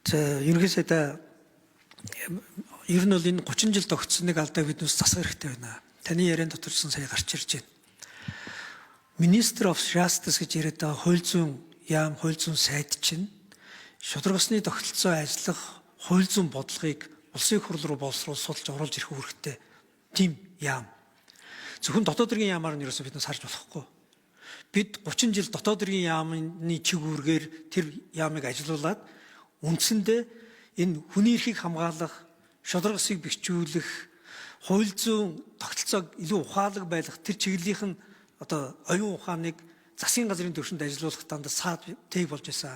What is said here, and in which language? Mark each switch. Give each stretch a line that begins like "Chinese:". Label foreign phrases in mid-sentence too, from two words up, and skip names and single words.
Mongolian: За ерөнхийдөө ер нь бол энэ 30 жил тогтсон нэг алдааг биднээс засах хэрэгтэй байна. Таны яриан доторсон сая гарч ирж байна.
English: Minister of Justice
Mongolian: гэж яриад байгаа хууль зүйн яам, хууль зүйн сайд чинь шударгасны тогтолцоо ажиллах хууль зүйн бодлогыг улсын хурл руу боловсруулж оруулж ирэх үүрэгтэй тийм яам. Зөвхөн дотоод иргэн яамаар нь ерөөсөө биднээс харж болохгүй. Бид 30 жил дотоод иргэн яамны чиг үүргээр тэр яамыг ажилуулад үндсэндээ энэ хүний эрхийг хамгаалах, шударгасыг бэхжүүлэх, хууль зүйн тогтолцоог илүү ухаалаг байлгах тэр чиглэлийнх нь одоо оюун ухааныг засгийн газрын түвшинд ажилуулах дандаа саад тэг болж байсан.